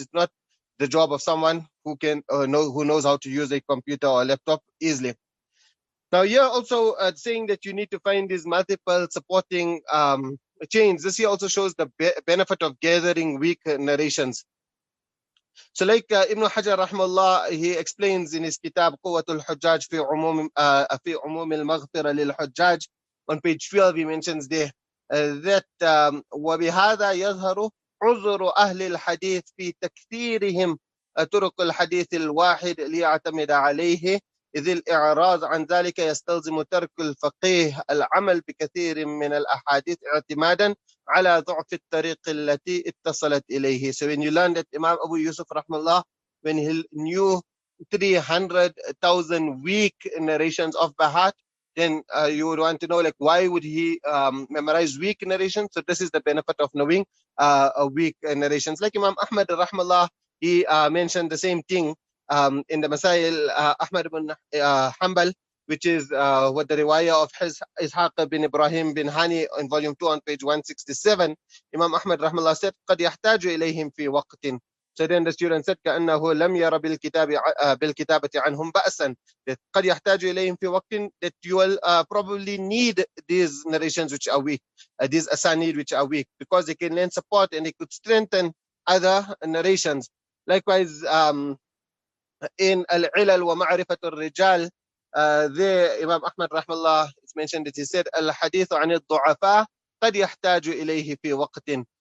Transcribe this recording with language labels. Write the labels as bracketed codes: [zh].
[en] It's not the job of someone who can who knows how to use a computer or a laptop easily. Now here also saying that you need to find these multiple supporting chains. This here also shows the benefit of gathering weak narrations. So like Ibn Hajar rahmallah, he explains in his kitab Quwwatul Hujjaj fi umum al-maghfira lil Hujjaj, on page 12 he mentions there that [ar] وبهذا يظهر عذر أهل الحديث في تكثيرهم طرق الحديث الواحد ليعتمد عليه، إذ الإعراض عن ذلك يستلزم ترك الفقيه العمل بكثير من الأحاديث اعتمادا على ضعف الطريق التي اتصلت إليه. [en] So when you learn that Imam Abu Yusuf rahmallah, when he knew 300,000 weak narrations of Bahat, then you would want to know, like, why would he memorize weak narrations? So this is the benefit of knowing weak narrations. Like Imam Ahmad rahmallah, he mentioned the same thing in the Masail Ahmad ibn Hanbal, which is what the riwayah of Ishaq bin Ibrahim bin Hani in volume 2 on page 167, Imam Ahmad rahmallah said, [ar] قَدْ يَحْتَاجُ إِلَيْهِمْ فِي وَقْتٍ. [en] So then the student said, [ar] كأنه لم ير بالكتابة عنهم بأسا. [en] That [ar] قد يحتاج إليهم في وقت, [en] that you will probably need these narrations which are weak, these asanid which are weak, because they can lend support and they could strengthen other narrations. Likewise, in Al-Ilal wa Ma'rifat al-Rijal, there Imam Ahmad rahmallah, it's mentioned that he said, Al-Ḥadīth an-Naḍar [ar] قد يحتاج إليه في وقت.